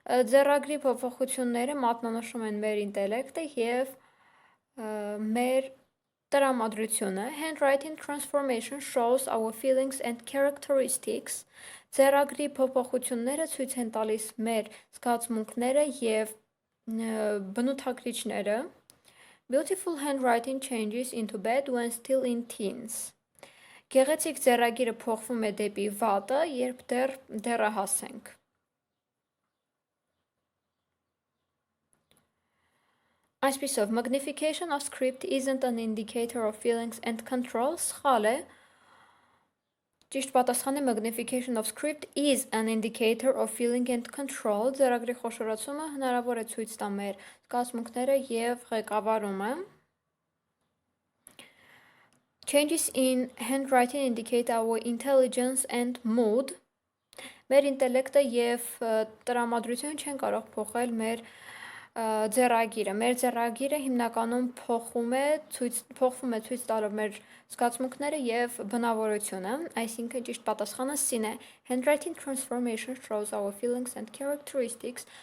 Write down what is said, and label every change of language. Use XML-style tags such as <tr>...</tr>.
<hy>Ձեռագրի փոփոխությունները մատնանշում են մեր ինտելեկտը և մեր տրամադրությունը։</hy> <en>Handwriting transformation shows our feelings and characteristics.</en> <hy>Ձեռագրի փոփոխությունները ցույց են տալիս մեր զգացմունքները և բնութագրիչները։</hy> <en>Beautiful handwriting changes into bad when still in teens.</en> <hy>Գեղեցիկ ձեռագիրը փոխվում է դեպի վատը, երբ դեռ դեռահաս ենք։ Այսպիսով,</hy> <en>magnification of script isn't an indicator of feelings and control,</en> <hy>սխալ է։ Ճիշտ պատասխանը</hy> <en>magnification of script is an indicator of feeling and control.</en> <hy>Ձեռագրի խոշորացումը հնարավոր է ցույց տա մեր զգացմունքները և ղեկավարումը։</hy> <en>Changes in handwriting indicate our intelligence and mood.</en> <hy>Մեր ինտելեկտը և տրամադրությունը չեն կարող փոխել մեր ձեռագիրը։ Մեր ձեռագիրը հիմնականում փոխվում է ցույց տալով մեր զգացմունքները և բնավորությունը, այսինքն ճիշտ պատասխանը C-ն է։</hy> <en>Handwriting transformation shows our feelings and characteristics.</en>